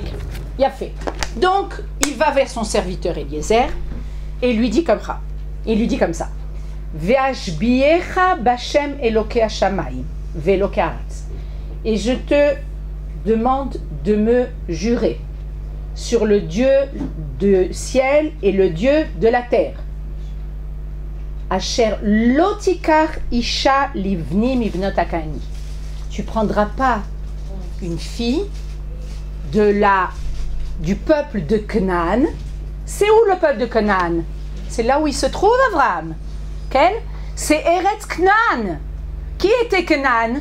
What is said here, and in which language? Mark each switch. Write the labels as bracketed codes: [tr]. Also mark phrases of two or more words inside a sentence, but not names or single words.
[fr] Il a fait. Donc, il va vers son serviteur Eliezer et lui dit comme ça. Il lui dit comme ça. [he] ואשביעך בה' אלוקי השמים ואלוקי הארץ. [fr] Et je te demande de me jurer sur le Dieu du ciel et le Dieu de la terre. [he] אשר לא תקח אשה לבני מבנות הכנעני. [fr] Tu prendras pas une fille du peuple de Canaan. C'est où le peuple de Canaan? C'est là où il se trouve Abraham. Okay? C'est Eretz Canaan. Qui était Canaan?